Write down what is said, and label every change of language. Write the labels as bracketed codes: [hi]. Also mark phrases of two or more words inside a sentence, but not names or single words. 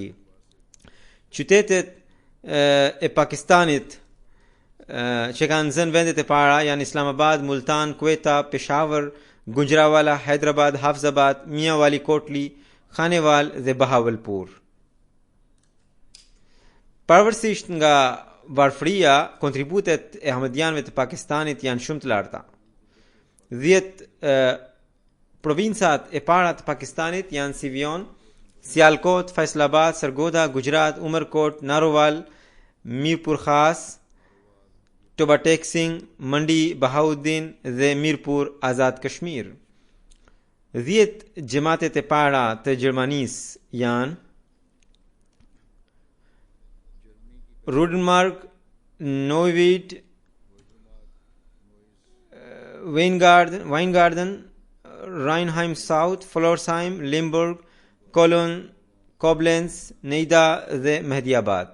[sq] Qytetet e Pakistanit që kanë zënë vendet e para janë Islamabad, Multan, Quetta, Peshawar, Gujranwala, Hyderabad, Hafzabad, Mianwali Kotli, Khanewal dhe Bahawalpur. Pavarësisht nga varfëria, kontributet e Ahmedianëve të Pakistanit janë shumë të larta. 10 provincat e para të Pakistanit janë Sivion, Sialkot, Faisalabad, Sargodha, Gujarat, Umerkot, Narowal, Mirpur Khas, Toba Singh, Mandi, Bahauddin dhe Mirpur Azad Kashmir. 10 xhamatet e para të Gjermanisë janë Rudenmark, Neuwied, Weingarten, Rheinheim South, Florsheim, Limburg, Cologne, Koblenz, Neida dhe Mehdiabad.